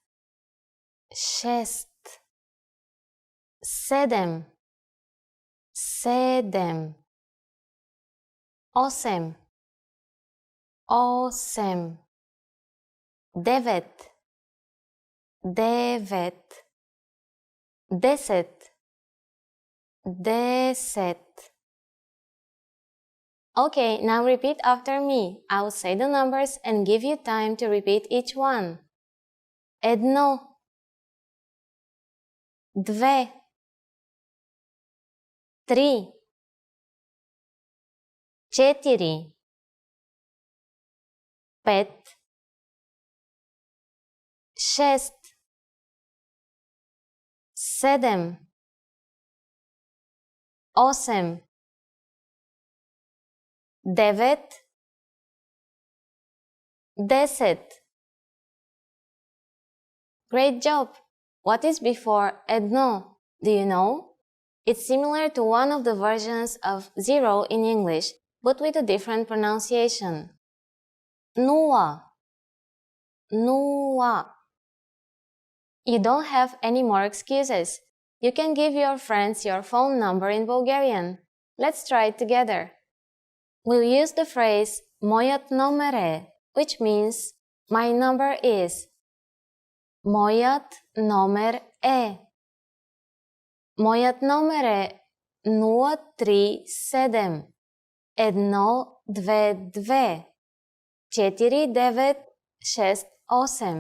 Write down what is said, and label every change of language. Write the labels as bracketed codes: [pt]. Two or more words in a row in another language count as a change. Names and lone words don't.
[bg] Седем. Осем. Девет. Десет. [en] Okay, now repeat after me. I'll say the numbers and give you time to repeat each one. [bg] Едно. Две. Три. Четири. Пет. Шест. Седем. Осем. Девет. Десет. [en] Great job! What is before едно? Do you know? It's similar to one of the versions of zero in English, but with a different pronunciation. [bg] Нула. [en] You don't have any more excuses. You can give your friends your phone number in Bulgarian. Let's try it together. We'll use the phrase [bg] моят номер е, [en] which means my number is. [bg] Моят номер е. Моят номер е 037 122 4968.